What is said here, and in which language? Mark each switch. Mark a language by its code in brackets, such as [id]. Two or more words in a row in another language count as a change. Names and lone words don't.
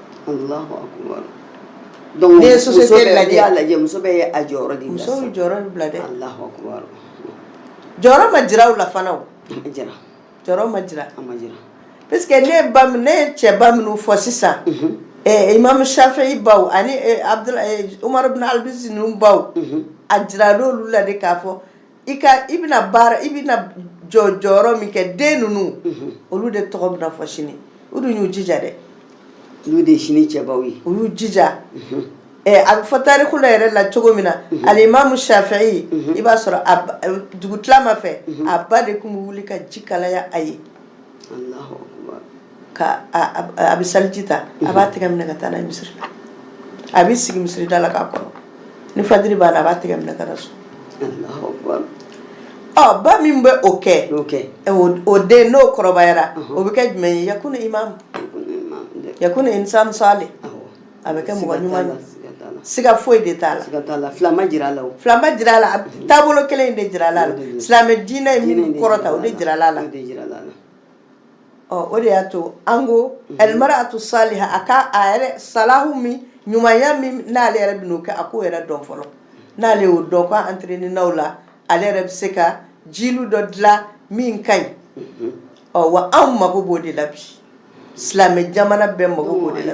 [bm] donc ne ye société lajɛ muso bɛ ye a jɔyɔrɔ de bila muso bɛ jɔyɔrɔ bila dɛ [ar] الله أكبر [bm] jɔyɔrɔ ma jira u la fana o jɔyɔrɔ ma jira [fr] parce que [bm] ne ye cɛba minnu fɔ sisan imam Shafi'i baw ani Umar ibn al-Aziz ninnu baw a jira l'olu la de k'a fɔ i bɛna jɔyɔrɔ min kɛ den ninnu olu de tɔgɔ bɛna fɔ sini u dun y'u jija dɛ olu de sini cɛbaw ye u y'u jija a bɛ fɔ tariku la yɛrɛ la cogo min na al-Imam Shafi'i i b'a sɔrɔ dugutilama fɛ a ba de tun bɛ wuli ka ji kalaya a ye [ar] الله أكبر [bm] a bɛ saliji ta a b'a tɛgɛ minɛ ka taa n'a ye misiri a bɛ sigi misiri da la k'a kɔnɔ ni fajiri banna a b'a tɛgɛ minɛ ka na so [ar] الله أكبر [bm] ba min bɛ o kɛ o den n'o kɔrɔbayara o bɛ kɛ jumɛn ye [ar] يكون إنسان صالح [bm] a bɛ kɛ mɔgɔ ɲuman ye siga foyi de t'a la filama jira a la taabolo kelen in de jira a la silamɛ diinɛ ye min kɔrɔta o de jira a la o de y'a to an ko [ar] المرأة صالحة [bm] a yɛrɛ salahu min ɲumanya min n'ale yɛrɛ bɛ n'o kɛ a k'o yɛrɛ dɔn fɔlɔ n'ale y'o dɔn ko entraîner la ale yɛrɛ bɛ se ka jilu dɔ dilan min ka ɲi wa anw mago b'o de la bi silamɛ jamana bɛɛ mago b'o de la